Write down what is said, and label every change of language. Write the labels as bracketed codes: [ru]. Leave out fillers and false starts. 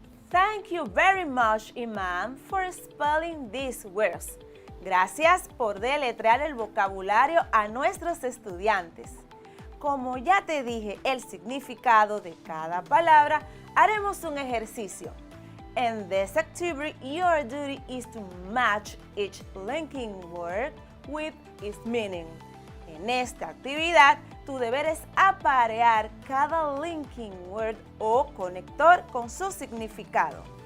[en] Thank you very much, Iman, for spelling these words. [es] Gracias por deletrear el vocabulario a nuestros estudiantes. Como ya te dije el significado de cada palabra, haremos un ejercicio. [en] In this activity, your duty is to match each linking word with its meaning. [es] En esta actividad, tu deber es aparear cada linking word o conector con su significado.